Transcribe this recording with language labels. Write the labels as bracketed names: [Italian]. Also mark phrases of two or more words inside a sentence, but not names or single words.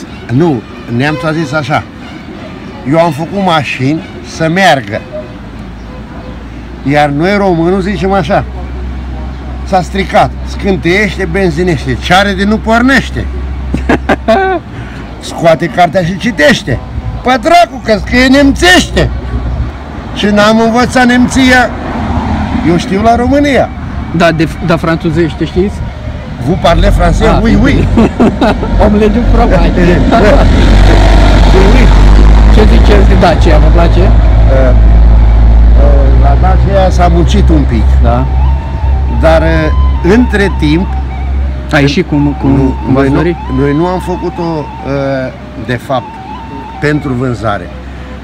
[Romanian] Nu, Neamțul a zis așa: eu am făcut mașini să meargă, iar noi românul zicem așa: s-a stricat, scânteiește, benzinește, ce are de nu pornește. Scoate cartea și citește. Pă dracu, că scrie nemțește. Și n-am învățat nemția. Eu știu la România. Da, franțuzește știți? [French] Vous parlez français? Oui, oui. Omelette du fromage. [Romanian] Ce ziceți de Dacia? Vă place? La Dacia s-a muncit un pic. Da. Dar între timp... A ieșit cum noi nu am făcut-o de fapt pentru vânzare.